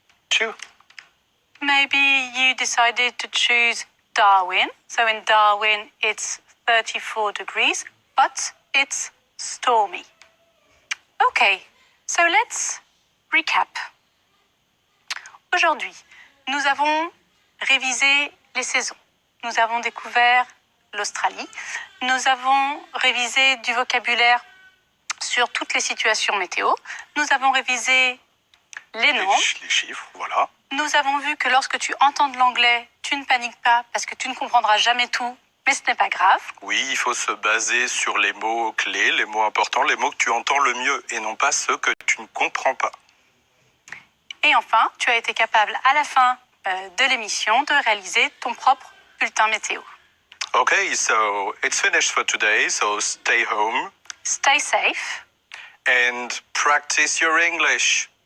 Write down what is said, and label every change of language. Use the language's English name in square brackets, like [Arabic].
[English] 2. Maybe you decided to choose Darwin. So in Darwin, it's 34 degrees, but it's stormy. Okay, so let's recap. [French] Aujourd'hui, nous avons révisé les saisons. Nous avons découvert l'Australie. Nous avons révisé du vocabulaire sur toutes les situations météo. Nous avons révisé les nombres. Les chiffres, voilà. Nous avons vu que lorsque tu entends de l'anglais, tu ne paniques pas parce que tu ne comprendras jamais tout, mais ce n'est pas grave. Oui, il faut se baser sur les mots clés, les mots importants, les mots que tu entends le mieux et non pas ceux que tu ne comprends pas. Et enfin, tu as été capable à la fin de l'émission de réaliser ton propre bulletin météo. [English] Okay, so it's finished for today, so stay home Stay safe. and practice your English.